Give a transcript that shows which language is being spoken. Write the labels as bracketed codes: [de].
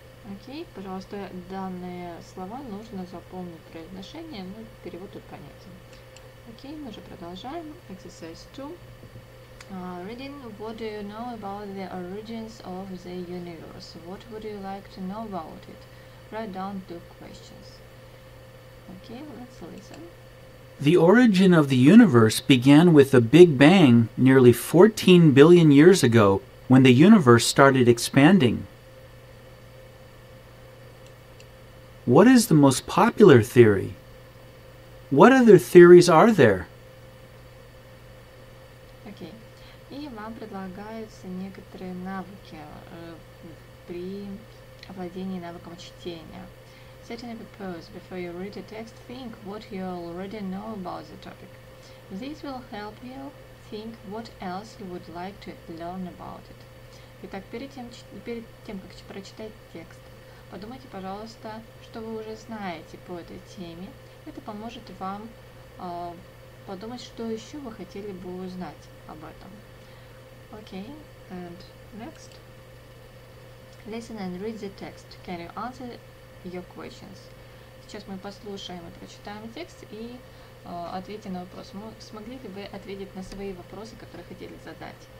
[ru] Окей, пожалуйста, данные слова нужно запомнить произношение, ну, перевод тут понятен. Окей, мы же продолжаем. [en] Exercise 2. Reading, what do you know about the origins of the universe? What would you like to know about it? Write down 2 questions. Okay, let's listen. The origin of the universe began with the Big Bang nearly 14 billion years ago, when the universe started expanding. What is the most popular theory? What other theories are there? [ru] Окей. И вам предлагаются некоторые навыки при овладении навыком чтения. [en] Set and propose. Before you read a text, think what you already know about the topic. This will help you think what else you would like to learn about it. [ru] Итак, перед тем, как прочитать текст, подумайте, пожалуйста, что вы уже знаете по этой теме. Это поможет вам подумать, что еще вы хотели бы узнать об этом. [en] Okay, and next. Listen and read the text. Can you answer your questions? [ru] Сейчас мы послушаем и прочитаем текст и ответьте на вопрос. Смогли ли вы ответить на свои вопросы, которые хотели задать?